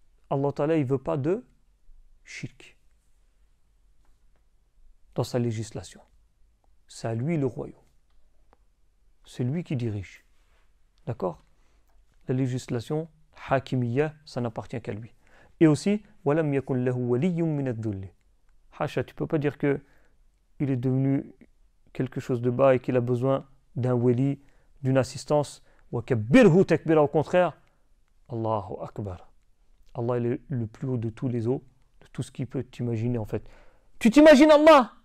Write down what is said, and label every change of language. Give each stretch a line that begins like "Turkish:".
French: Allah Ta'ala, il ne veut pas de shirk dans sa législation. C'est à lui le royaume. C'est lui qui dirige. D'accord? La législation, hakimiyya, ça n'appartient qu'à lui. Et aussi, وَلَمْ يَكُنْ لَهُ وَلِيٌّ مِنَ الذُّلِّ. Hacha, tu ne peux pas dire qu'il est devenu quelque chose de bas et qu'il a besoin d'un wali, d'une assistance.
Arabic: وَكَبِّرْهُ تَكْبِرًا. Au contraire, Allahu Akbar.
French: Allah est le plus haut de tous les hauts, de tout ce qu'il peut t'imaginer en fait. Tu t'imagines Allah?